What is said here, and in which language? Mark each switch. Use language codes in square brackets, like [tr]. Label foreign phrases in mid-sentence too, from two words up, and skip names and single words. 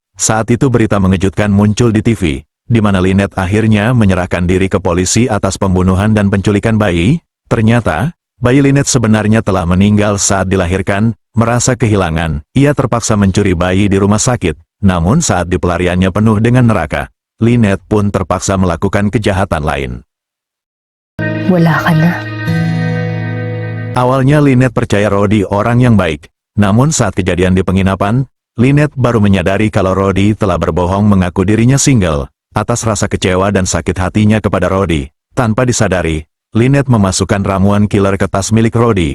[id] Saat itu berita mengejutkan muncul di TV, di mana Lynette akhirnya menyerahkan diri ke polisi atas pembunuhan dan penculikan bayi. Ternyata, bayi Lynette sebenarnya telah meninggal saat dilahirkan. Merasa kehilangan, ia terpaksa mencuri bayi di rumah sakit. Namun saat di pelariannya penuh dengan neraka, Lynette pun terpaksa melakukan kejahatan lain. [tl] Wala ka na. [id] Awalnya Lynette percaya Rodi orang yang baik. Namun saat kejadian di penginapan, Lynette baru menyadari kalau Rodi telah berbohong mengaku dirinya single. Atas rasa kecewa dan sakit hatinya kepada Rodi, tanpa disadari, Lynette memasukkan ramuan killer ke tas milik Rodi.